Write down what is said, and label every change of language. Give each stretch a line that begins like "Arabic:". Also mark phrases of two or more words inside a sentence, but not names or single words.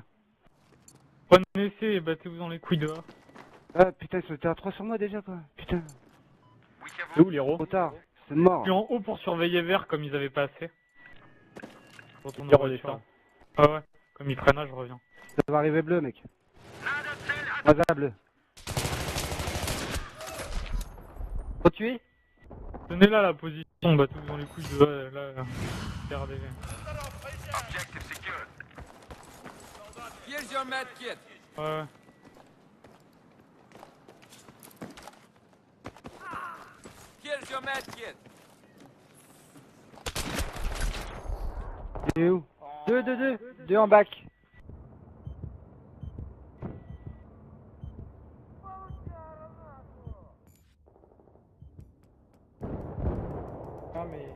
French: Prenez C et battez-vous dans les couilles dehors. Ah putain, ils étaient à 3 sur moi déjà quoi. Putain, C'est où l'héros? trop tard. C'est mort. Je suis en haut pour surveiller vert comme ils avaient pas assez. Je retourne Il en redescend. voiture. Ah ouais, comme ils prennent là, je reviens. Ça va arriver bleu, mec.
Russian: Надо цель
French: Moi, ça, bleu. Faut tuer? Tenez là la position, battez-vous dans les couilles de là. Regardez.
English: Objective secured. Here's your med kit.
French: Ouais.
English: Here's your med kit.
French: Il est où? 2 en bac. Non mais...